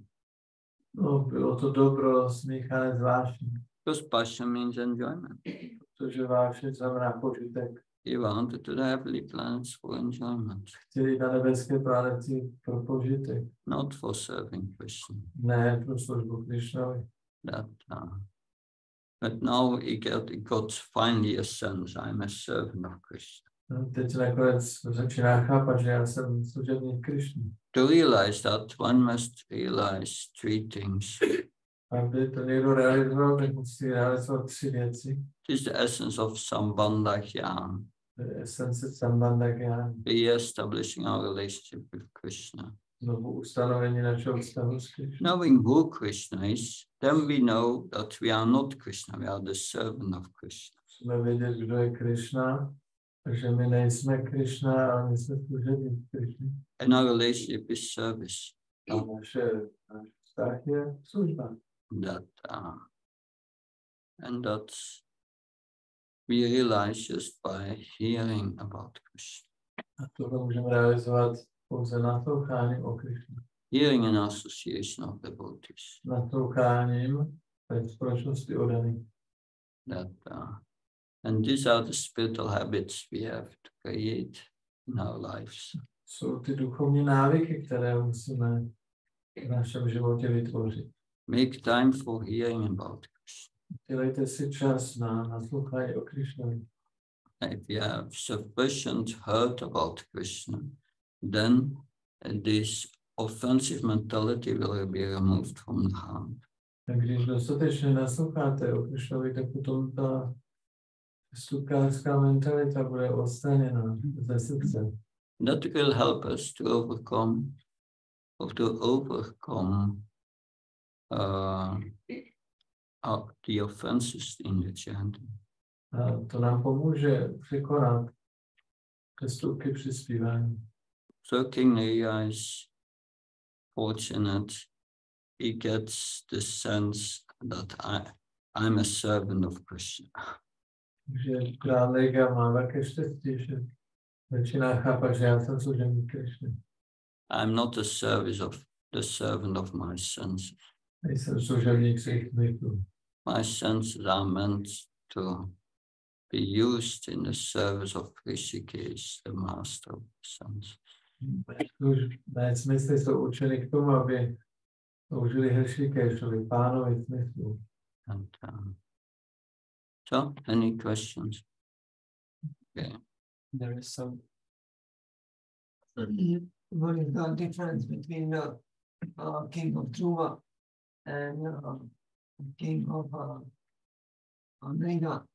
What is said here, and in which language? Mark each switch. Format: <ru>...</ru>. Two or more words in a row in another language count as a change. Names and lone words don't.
<cs>No, bylo to dobro smíchané s vášní.</cs> <en>Because passion means enjoyment.</en> <cs>Protože vášeň znamená požitek.</cs> <en>He wanted to the heavenly planets for enjoyment.</en> <cs>Chtěli na nebeské planety pro požitek.</cs> <en>Not for serving Krishna.</en> <cs>Ne pro službu Krishnovi.</cs> <en>But now he got finally a sense, I'm a servant of Krishna.</en> <cs>Teď nakonec začíná chápat, že já jsem služebník Krishny.</cs> <en>To realize that, one must realize three things.</en> <cs>Aby to někdo realizoval, tak musí realizovat tři věci.</cs> <en>It is the essence of</en> <sa>Sambandha Jnana.</sa> <cs>Esence</cs> <sa>Sambandha Jnana.</sa> <en>Re-establishing our relationship with Krishna.</en> <cs>Znovu ustanovení našeho vztahu s Krishnou.</cs> <en>Knowing who Krishna is, then we know that we are not Krishna, we are the servant of Krishna.</en> <cs>Musíme vědět, kdo je Krishna, takže my nejsme Krishna, ale my jsme služebník Krishny.</cs> <en>And our relationship is service.</en> <cs>A náš vztah je služba.</cs> <en>And that we realize just by hearing about Krishna.</en> <cs>A to můžeme realizovat pouze nasloucháním o Krishnu.</cs> <en>Hearing an association of devotees.</en> <cs>Nasloucháním ve společnosti oddaných.</cs> <en>And these are the spiritual habits we have to create in our lives.</en> <cs>Jsou ty duchovní návyky, které musíme v našem životě vytvořit.</cs> <en>Make time for hearing about Krishna.</en> <cs>Dělejte si čas na naslouchání o Krishnovi.</cs> <en>If you have sufficient heard about Krishna, then this offensive mentality will be removed from the heart.</en> <cs>Tak když dostatečně nasloucháte o Krishnovi, tak potom ta stukářská mentalita bude odstraněna ze srdce.</cs> <en>That will help us to overcome the offenses in the chanting.</en> <cs>A to nám pomůže překonat přestupky při zpívání.</cs> <en>So King Nrija is fortunate. He gets the sense that I'm a servant of Krishna.</en> <cs>Takže král Nriga má velké štěstí, že začíná chápat, že já jsem služebník Krishny.</cs> <en>I'm not the servant of my senses.</en> <cs>Nejsem služebník svých smyslů.</cs> <en>My senses are meant to be used in the service of Rishikesh, the master of the senses.</en> <cs>Mé smysly jsou určeny k tomu, aby sloužili Hrishikeshovi, pánovi smyslů.</cs> <en>So, any questions? Okay. There is some. What is the difference between the king of Dhruva and king of Nriga?</en>